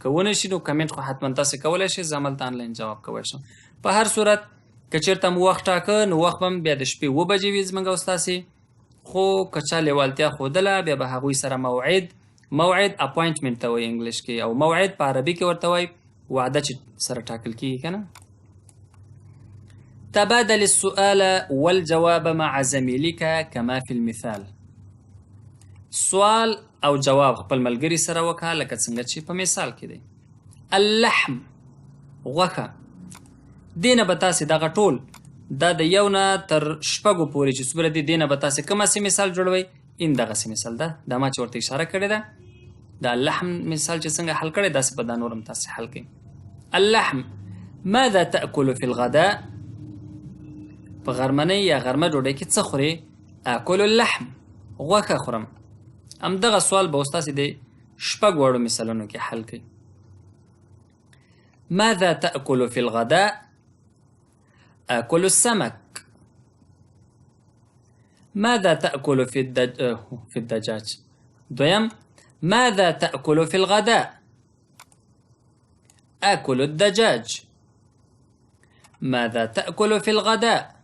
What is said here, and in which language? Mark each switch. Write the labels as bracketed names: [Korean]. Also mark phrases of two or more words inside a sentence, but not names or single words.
[Pashto] که ونه شي نو کمنټ خو حتما تاسې کولی شئ، زه هملته آنلاین جواب کولی شم. په هر صورت که چېرته مو وخت ټاکه نو وخت به بیا د شپې 7 بجې وي زموږ او ستاسې. خو که چا لیوالتیا ښودله بیا به هغوی سره موعد اپوینټمنټ ته وایي انګلیش کې، او موعد په عربي کې ورته وایي وعده چې سره ټاکل کېږي که نه. [Arabic] تبادل السؤال والجواب مع زميلك كما في المثال. [Pashto] سوال او جواب خپل ملګري سره وکړه لکه څنګه چې په مثال کې دی. اللحم غوښه. دې نه به تاسې دغه ټول دا د یو نه تر شپږو پورې چې څومره دي دې نه به تاسې کومسې مثال جوړوئ. این دغسې مثال ده، دا ما چې ورته اشاره کړې ده. دا اللحم مثال چې څنګه حل کړی داسې به دا نور هم تاسې حل کړئ. [Arabic] اللحم ماذا تأكل في الغداء؟ [Pashto] په غرمنۍ یا غرمه ډوډۍ کې څه خورې؟ [Arabic] آکل اللحم [Pashto] غوښه خورم. همدغه سوال به اوس تاسې د شپږ واړو مثالونو کې حل کړئ. [Arabic] ماذا تأكل في الغداء؟ آكل السمك. ماذا تأكل في الدجاج؟ دویم ماذا تأكل في الغداء؟ آكل الدجاج. ماذا تأكل في الغداء؟